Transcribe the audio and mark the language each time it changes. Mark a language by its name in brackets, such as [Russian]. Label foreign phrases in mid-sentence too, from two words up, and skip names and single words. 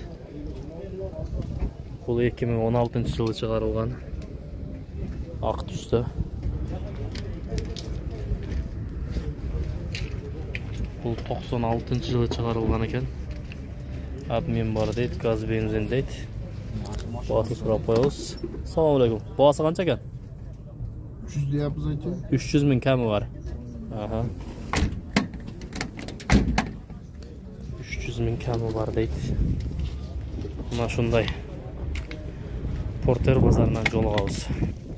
[Kyrgyz] Бул 2016 жылы чыгарылган ак түстө. Бул 96 жылы чыгарылган экен. Обмен бар дейт, газ бензин дейт. Баасын сурап коебуз. [Arabic] السلام عليكم. [Kyrgyz] Баасы канча экен? [Uzbek] 300 deyapmiz aka. 300 ming kami var. Aha. 300 ming kami var deydi. Mana shunday. Porter bozoridan yo'l olamiz.